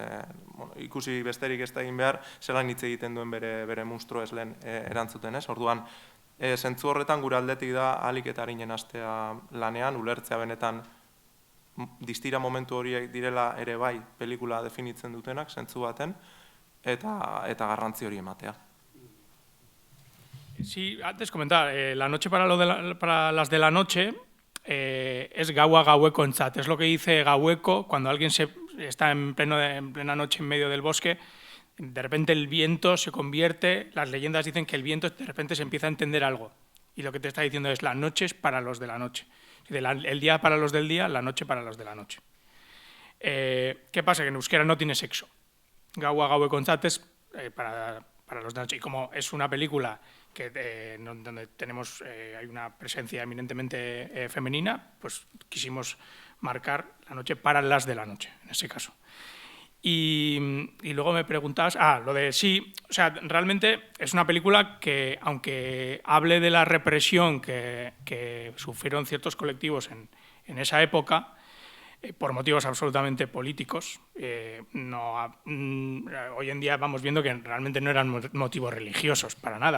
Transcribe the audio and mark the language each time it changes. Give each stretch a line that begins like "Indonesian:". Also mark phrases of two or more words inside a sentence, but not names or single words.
Basque: Ikusi besterik ez da egin behar, zelan hitz egiten duen bere monstru ez lehen erantzuten, ez? Orduan, zentzu horretan gure aldetik da ahalik eta arinen hastea lanean, ulertzea benetan distira momentu horiek direla ere bai pelikula definitzen dutenak, zentzu baten, eta garrantzi hori ematea.
Spanish: Sí, antes comentar, la noche para las de la noche es
Basque: gaua gaueko entzat.
Spanish: Es lo que dice Gaueko cuando alguien está en plena noche en medio del bosque, de repente el viento se convierte, las leyendas dicen que el viento de repente se empieza a entender algo. Y lo que te está diciendo es la noche es para los de la noche. El día para los del día, la noche para los de la noche. ¿Qué pasa? Que en euskera no tiene sexo.
Basque: Gaua gaueko entzat
Spanish: es para los de la noche. Y como es una película donde tenemos hay una presencia eminentemente femenina, pues quisimos marcar la noche para las de la noche, en ese caso. Y luego me preguntabas, lo de sí, o sea, realmente es una película que, aunque hable de la represión que sufrieron ciertos colectivos en esa época, por motivos absolutamente políticos, hoy en día vamos viendo que realmente no eran motivos religiosos, para nada.